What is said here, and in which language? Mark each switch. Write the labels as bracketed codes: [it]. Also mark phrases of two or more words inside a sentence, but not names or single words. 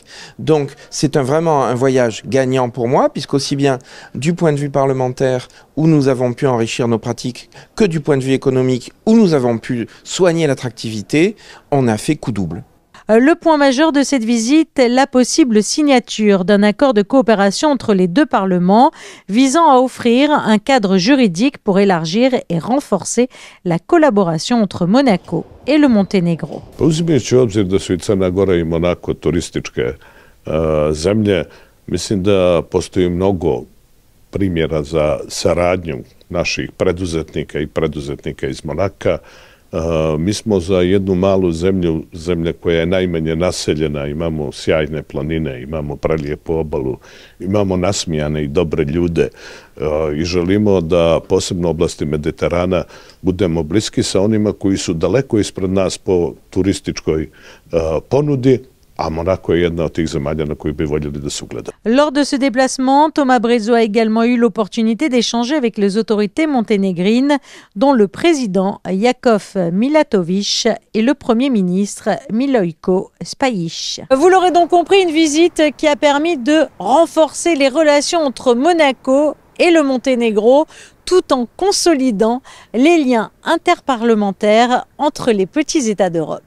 [fr] Donc c'est vraiment un voyage gagnant pour moi, puisqu'aussi bien du point de vue parlementaire où nous avons pu enrichir nos pratiques que du point de vue économique où nous avons pu soigner l'attractivité, on a fait coup double. Le point majeur de cette visite est la possible signature d'un accord de coopération entre les deux parlements visant à offrir un cadre juridique pour élargir et renforcer la collaboration entre Monaco et le Monténégro. [sr] Uzimajući u obzir da su i Crna Gora i Monako turističke zemlje, mislim da postoji mnogo primjera za saradnju naših preduzetnika i preduzetnika iz Monaka. Mi smo za jednu malu zemlju, zemlja koja je najmanje naseljena, imamo sjajne planine, imamo prelijepu obalu, imamo nasmijane i dobre ljude i želimo da posebno u oblasti Mediterana budemo bliski sa onima koji su daleko ispred nas po turističkoj ponudi. Ah, [fr] Monaco est une des [sr] zemalja na koju bi voljeli da se ugledamo. [fr] Lors de ce déplacement, Thomas Brezzo a également eu l'opportunité d'échanger avec les autorités monténégrines, dont le président Jakov Milatović et le premier ministre Milojko Spajić. Vous l'aurez donc compris, une visite qui a permis de renforcer les relations entre Monaco et le Monténégro, tout en consolidant les liens interparlementaires entre les petits États d'Europe.